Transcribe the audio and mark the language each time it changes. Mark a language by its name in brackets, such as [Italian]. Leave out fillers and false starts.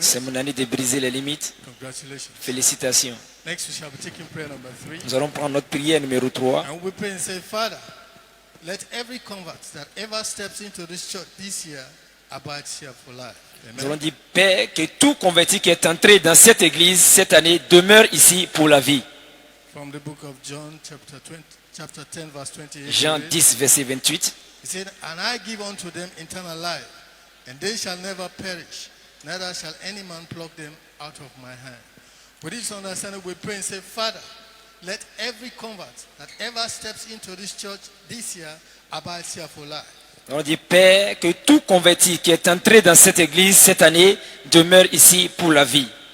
[French] C'est mon année de briser les limites. [English] Congratulations. [French] Félicitations. [English] Next, we shall be taking prayer number 3. [French] Nous allons prendre notre prière numéro 3. [English] And we pray and say, Father, let every convert that ever steps into this church this year abide here for life. [French] Nous allons [English] Amen. [French] dire, Père, que tout converti qui est entré dans cette église cette année demeure ici pour la vie. [English] From the book of John, chapter 10, verse 28. [French] Jean [English] we read, [French] 10, verset 28. [English] He said, And I give unto them eternal life, and they shall never perish, neither shall any man pluck them out of my hand. With this understanding, we pray and say, Father, let every convert that ever steps into this church this year abide here for life. [French] Nous allons dire, Père, que tout converti qui est entré dans cette église cette année demeure ici pour la vie.